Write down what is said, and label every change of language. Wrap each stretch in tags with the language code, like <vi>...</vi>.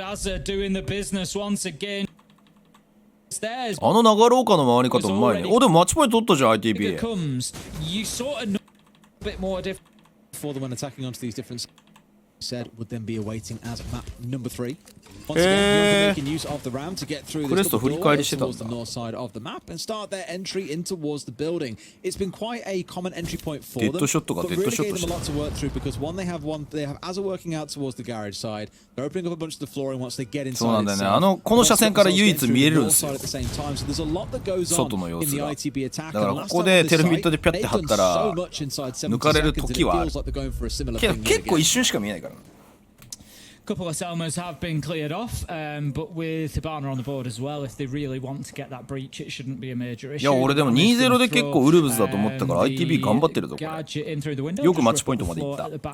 <en>As they're doing the business once again.</en> <ja>あの流ろうかの回り方うまいね。お、でもマッチポイント取ったじゃん、ITB。</ja> <en>You sort of know a bit more different for them when attacking onto these different said would then be awaiting as map number 3. Once again, making use of the ramp to get through this door towards the north side of the map and start their entry in towards the building. It's been quite a common entry point for them, but really gave them a lot to work through because they have as they're working out towards the garage side, they're opening up a bunch of the flooring once they get inside.</en> <ja>そうなんだよね。この車線から唯一見えるんですよ。外の様子が。だからここでテルミットでピャッて張ったら抜かれる時はある。けど結構一瞬しか見えないからな。</ja> <en>Couple of Selmas have been cleared off, but with Hibana on the board as well, if they really want to get that breach, it shouldn't be a major issue.</en> <ja>いや、俺でも 2-0 で結構ウルブズだと思ったから ITB 頑張ってるぞ、これ。よくマッチポイントまでいった。</ja>